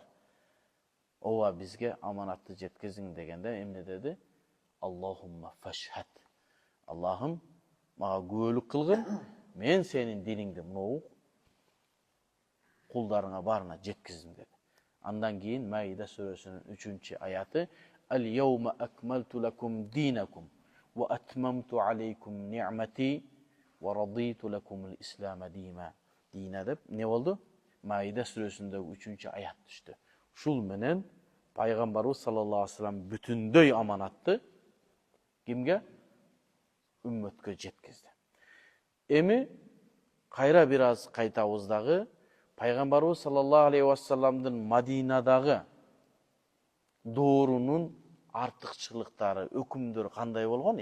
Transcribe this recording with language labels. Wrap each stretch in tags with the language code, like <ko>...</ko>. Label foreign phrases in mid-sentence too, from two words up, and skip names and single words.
<ky>Ооба бизге аманатты жеткиздиң дегенде эмне деди?</ky> <ar>اللهم فاشهد.</ar> <ky>Аллахым мага күбөлүк кылгын, мен сенин диниңди мынау кулдарыңа барына жеткиздим деди. Андан кийин Маида сүрөсүнүн 3-аяты</ky> <ar>اليوم أكملت لكم دينكم وأتممت عليكم نعمتي ورضيت لكم الإسلام دينا</ar> <ky>деп не болду? Маида сүрөсүндөгү 3-аят түштү. Шул менен пайгамбарыбыз</ky> <ar>صلى الله عليه وسلم</ar> <ky>бүтүндөй аманатты кимге? Үммөткө жеткизди. Эми кайра бир аз кайтабыз дагы пайгамбарыбыз</ky> <ar>صلى الله عليه وسلم</ar> <ky>Мадинадагы доорунун артыкчылыктары, өкүмдөрү кандай болгон?</ky>